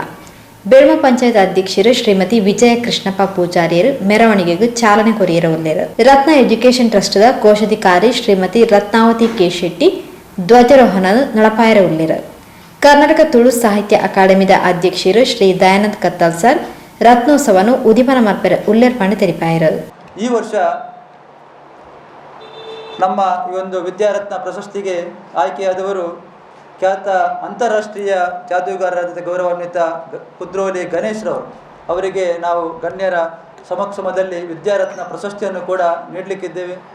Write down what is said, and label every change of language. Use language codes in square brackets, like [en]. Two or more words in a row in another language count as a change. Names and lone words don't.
[tcy] ಬೆಳ್ಮ ಪಂಚಾಯತ್ ಅಧ್ಯಕ್ಷರು ಶ್ರೀಮತಿ ವಿಜಯ ಕೃಷ್ಣಪ್ಪ ಪೂಜಾರಿಯರು ಮೆರವಣಿಗೆಗೆ ಚಾಲನೆ ಕೊರಿಯರವುಳ್ಳರು. ರತ್ನ ಎಜುಕೇಷನ್ ಟ್ರಸ್ಟ್ದ ಕೋಶಾಧಿಕಾರಿ ಶ್ರೀಮತಿ ರತ್ನಾವತಿ ಕೆ ಶೆಟ್ಟಿ ಧ್ವಜಾರೋಹಣ ನಡಪಾಯರವುಳ್ಳರು. ಕರ್ನಾಟಕ ತುಳು ಸಾಹಿತ್ಯ ಅಕಾಡೆಮಿದ ಅಧ್ಯಕ್ಷರು ಶ್ರೀ ದಯಾನಂದ್ ಕತ್ತಲ್ ಸರ್ ರತ್ನೋತ್ಸವನು ಉದಿಪನ ಮರ್ಪೆರ ಉಲ್ಲೇರ್ಪಣೆ ತೆರಿಪಾಯರು. [kn] ಈ ವರ್ಷ ನಮ್ಮ ಈ ಒಂದು ವಿದ್ಯಾರತ್ನ ಪ್ರಶಸ್ತಿಗೆ ಆಯ್ಕೆಯಾದವರು ಖ್ಯಾತ ಅಂತಾರಾಷ್ಟ್ರೀಯ ಜಾದೂಗಾರರಾದ ಗೌರವಾನ್ವಿತ ಕುದ್ರೋಳಿ ಗಣೇಶ್ ರವರು. ಅವರಿಗೆ ನಾವು ಗಣ್ಯರ ಸಮಕ್ಷಮದಲ್ಲಿ ವಿದ್ಯಾರತ್ನ ಪ್ರಶಸ್ತಿಯನ್ನು ಕೂಡ ನೀಡಲಿಕ್ಕಿದ್ದೇವೆ.